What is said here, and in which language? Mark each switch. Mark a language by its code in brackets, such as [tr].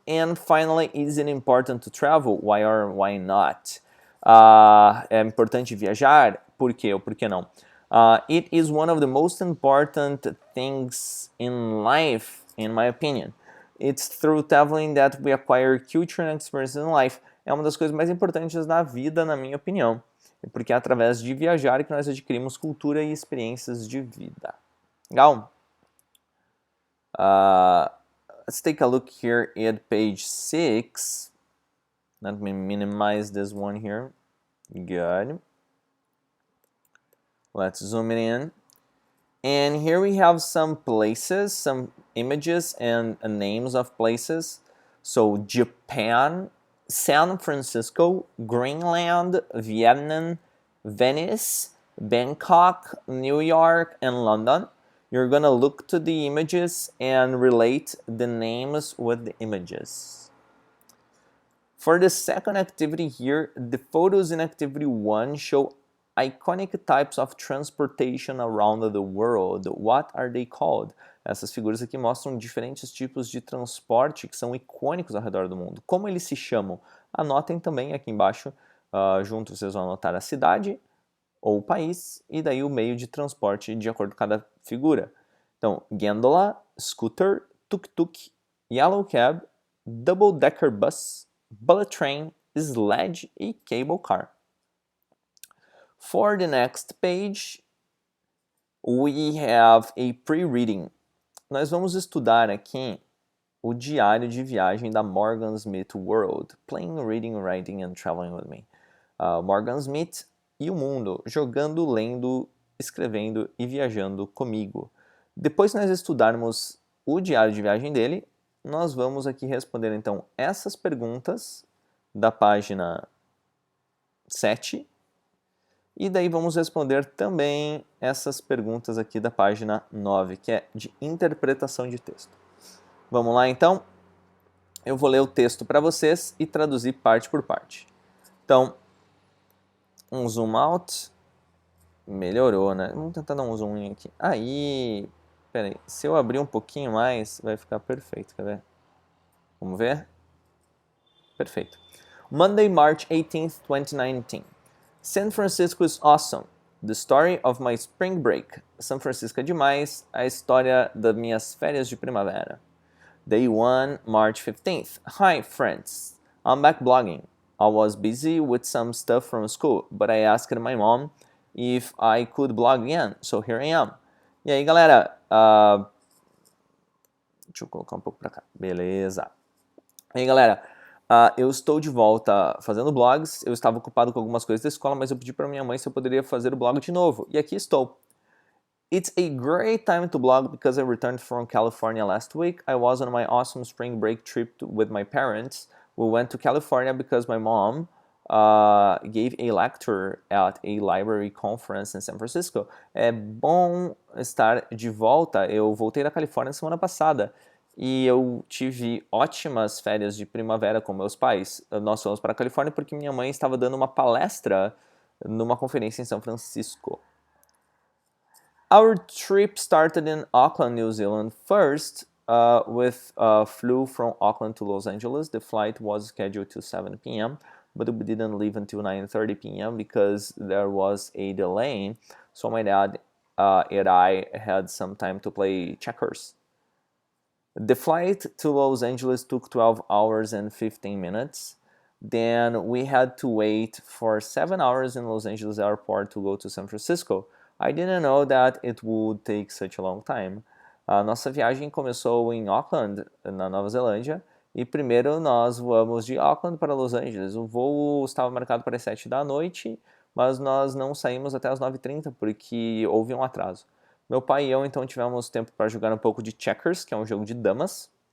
[en] And finally, is it important to travel? Why or why not? [pt] É importante viajar? Por quê ou por que não? [en] It is one of the most important things in life, in my opinion. It's through traveling that we acquire culture and experiences in life. [pt] É uma das coisas mais importantes na vida, na minha opinião. Porque é através de viajar que nós adquirimos cultura e experiências de vida. Legal? [en] Let's take a look here at page 6. Let me minimize this one here. Good. Let's zoom it in. And here we have some places, some images and names of places. So Japan, San Francisco, Greenland, Vietnam, Venice, Bangkok, New York, and London. You're gonna look to the images and relate the names with the images. For the second activity here, the photos in activity 1 show iconic types of transportation around the world. What are they called? [pt] Essas figuras aqui mostram diferentes tipos de transporte que são icônicos ao redor do mundo. Como eles se chamam? Anotem também aqui embaixo, junto vocês vão anotar a cidade ou o país e daí o meio de transporte de acordo com cada figura. [en] Então, gondola, scooter, tuk-tuk, yellow cab, double-decker bus, bullet train, sledge e cable car. For the next page, we have a pre-reading. [pt] Nós vamos estudar aqui o diário de viagem da Morgan Smith World. [en] Playing, reading, writing and traveling with me. [pt] Morgan Smith e o mundo, jogando, lendo, escrevendo e viajando comigo. Depois que nós estudarmos o diário de viagem dele, nós vamos aqui responder então essas perguntas da página 7. E daí vamos responder também essas perguntas aqui da página 9, que é de interpretação de texto. Vamos lá então? Eu vou ler o texto para vocês e traduzir parte por parte. Então, um zoom out. Melhorou, né? Vamos tentar dar um zoom in aqui. Aí, peraí, se eu abrir um pouquinho mais, vai ficar perfeito, quer ver? Vamos ver? Perfeito. [en] Monday, March 18th, 2019. San Francisco is awesome. The story of my spring break. [pt] São Francisco é demais. A história das minhas férias de primavera. [en] Day 1, March 15th. Hi, friends. I'm back blogging. I was busy with some stuff from school, but I asked my mom if I could blog again, so here I am. [pt] E aí, galera? Deixa eu colocar um pouco pra cá. Beleza. E aí, galera? Eu estou de volta fazendo blogs. Eu estava ocupado com algumas coisas da escola, mas eu pedi para minha mãe se eu poderia fazer o blog de novo. E aqui estou. [en] It's a great time to blog because I returned from California last week. I was on my awesome spring break trip with my parents. We went to California because my mom gave a lecture at a library conference in San Francisco. [pt] É bom estar de volta. Eu voltei da Califórnia semana passada e eu tive ótimas férias de primavera com meus pais. Nós fomos para a Califórnia porque minha mãe estava dando uma palestra numa conferência em São Francisco. [en] Our trip started in Auckland, New Zealand first, with a flew from Auckland to Los Angeles. The flight was scheduled to 7 p.m., but we didn't leave until 9:30 p.m. because there was a delay. So my dad and I had some time to play checkers. The flight to Los Angeles took 12 hours and 15 minutes. Then we had to wait for 7 hours in Los Angeles airport to go to San Francisco. I didn't know that it would take such a long time. [pt] A nossa viagem começou em Auckland, na Nova Zelândia, e primeiro nós voamos de Auckland para Los Angeles. O voo estava marcado para as 7 da noite, mas nós não saímos até as 9h30 porque houve um atraso. Meu pai e eu então tivemos tempo para jogar um pouco de checkers, que é um jogo de damas.